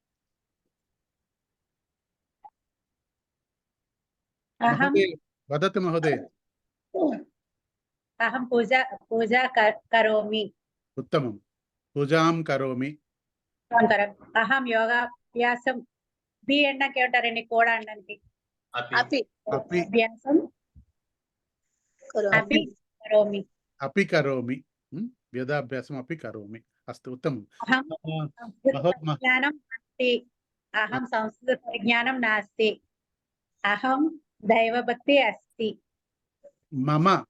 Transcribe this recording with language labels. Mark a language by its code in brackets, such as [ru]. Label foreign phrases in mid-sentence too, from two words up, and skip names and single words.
[sa] वदतु महोदय। अहं पूजा करोमि। उत्तमं। पूजां करोमि। अहं योगाभ्यासं [te] बी అన్నకి ఏమంటారండి కోడా అనడానికి? [sa] అభ్యాసం करोमि। अपि करोमि। वेदाभ्यासम् अपि करोमि। अस्तु उत्तमम्। ज्ञानं नास्ति। अहं संस्कृतज्ञानं नास्ति। अहं दैवभक्ति अस्ति।